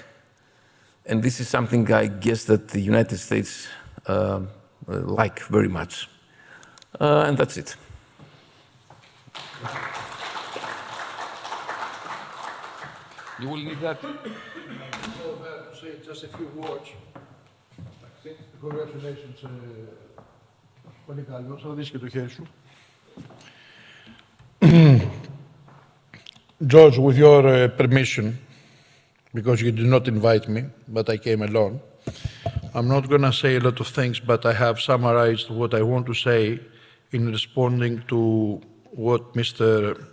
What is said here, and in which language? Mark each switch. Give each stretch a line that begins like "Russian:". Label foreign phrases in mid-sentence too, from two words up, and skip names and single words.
English: And this is something I guess that the United States like very much. And that's it. You will need that. Say just a few words. Congratulations.
Greek: Πολύ καλό. Θα δεις και το χέρι σου.
English: George, with your permission, because you did not invite me, but I came alone, I'm not going to say a lot of things, but I have summarized what I want to say in responding to what Mr.